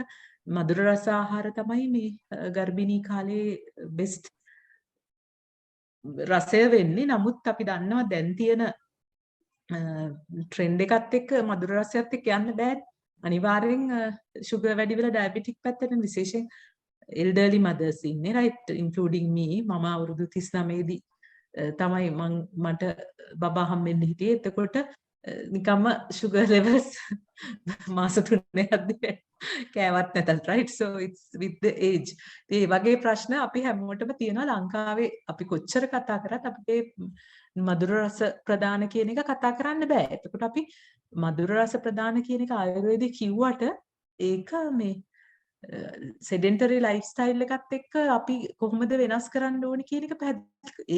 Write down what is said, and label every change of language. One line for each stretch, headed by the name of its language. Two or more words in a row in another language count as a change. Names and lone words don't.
Sinhala: මధుර රස ආහාර තමයි මේ ගර්භණී කාලේ බෙස්ට් රසය වෙන්නේ. නමුත් අපි දන්නවා දැන් තියෙන ට්‍රෙන්ඩ් එකත් එක්ක මధుර රසයත් එක්ක යන්න බෑ. අනිවාර්යෙන් sugar වැඩි වෙලා diabetic පැත්තට විශේෂයෙන්
English: elderly mothers
Sinhala: ඉන්නේ
English: right including me
Sinhala: මම අවුරුදු 39 දී තමයි මට බබා හම්බෙන්න හිටියේ. එතකොට නිකම්ම
English: sugar levels
Sinhala: මාස 3 යද්දී කෑවත් නැතත්
English: right so it's with the age.
Sinhala: ඒ වගේ ප්‍රශ්න අපි හැමෝටම තියෙනවා ලංකාවේ. අපි කොච්චර කතා කරත් අපේ මధుර රස ප්‍රදාන කියන එක කතා කරන්න බෑ. එතකොට අපි මధుර රස ප්‍රදාන කියන එක ආයුර්වේදයේ කිව්වට ඒක මේ
English: sedentary lifestyle
Sinhala: එකත් එක්ක අපි කොහොමද වෙනස් කරන්න ඕනේ කියන එක පැහැදිලි.